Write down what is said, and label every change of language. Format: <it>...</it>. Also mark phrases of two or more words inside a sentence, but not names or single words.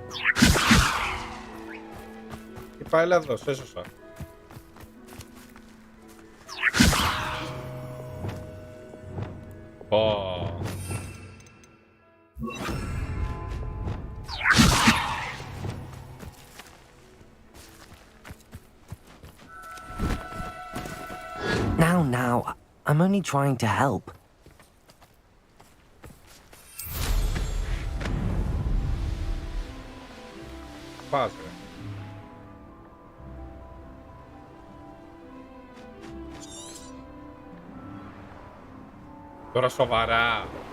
<el>Είπα έλα εδώ, σε έσωσα. Πω.</el> <en>Now, I'm only trying to help.</en> <el>Πας ρε. Τώρα σοβαρά.</el>